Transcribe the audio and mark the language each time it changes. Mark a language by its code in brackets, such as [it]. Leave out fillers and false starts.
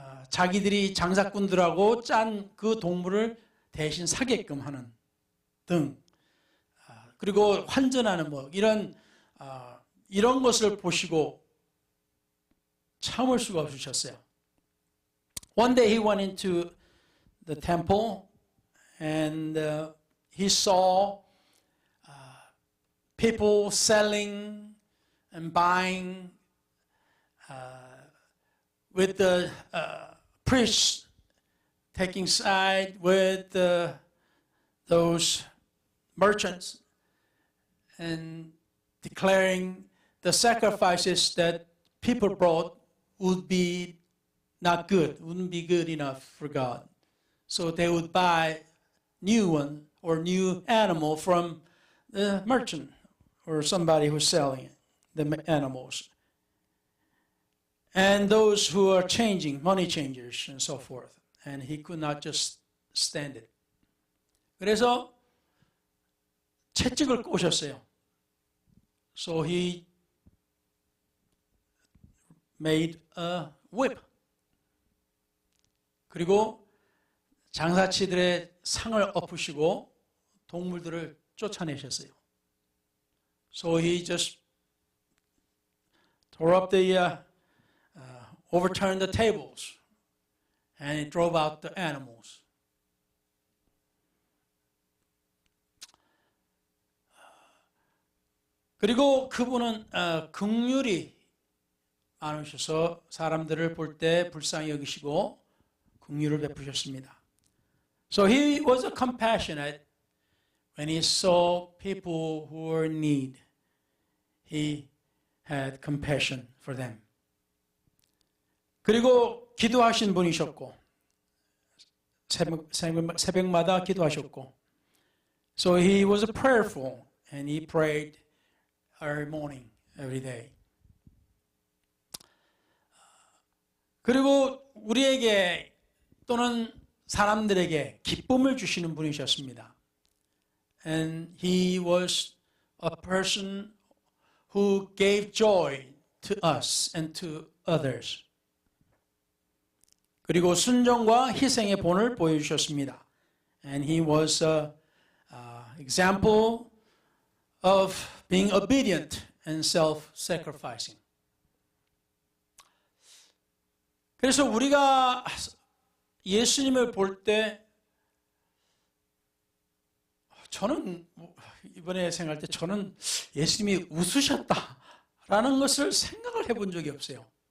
[ko] 자기들이 장사꾼들하고 짠 그 동물을 대신 사게끔 하는 등, 그리고 환전하는 뭐 이런 것을 보시고 참을 수가 없으셨어요. [en] One day he went into the temple and he saw people selling and buying with the priests taking side with those merchants and declaring the sacrifices that people brought would be not good, wouldn't be good enough for God. So they would buy new one or new animal from the merchant or somebody who's selling the animals. And those who are changing, money changers and so forth. And he could not just stand it. [ko] 그래서 채찍을 꼬셨어요. [en] So he made a whip. [ko] 그리고 장사치들의 상을 엎으시고 동물들을 쫓아내셨어요. [en] So he just tore up overturned the tables and he drove out the animals. [ko] 그리고 그분은 긍휼이 많으셔서 사람들을 볼 때 불쌍히 여기시고 긍휼을 베푸셨습니다. [en] So he was compassionate when he saw people who were in need. He had compassion for them. [ko] 그리고 기도하신 분이셨고 새벽마다 기도하셨고 [en] So he was prayerful and he prayed every morning, every day. [ko] 그리고 우리에게 또는 사람들에게 기쁨을 주시는 분이셨습니다. [en] And he was a person who gave joy to us and to others. [ko] 그리고 순종과 희생의 본을 보여주셨습니다. [en] And he was an example of being obedient and self-sacrificing. [ko] 그래서 우리가 예수님을 볼 때 저는 이번에 생각할 때 저는 예수님이 웃으셨다라는 것을 생각을 해본 적이 없어요.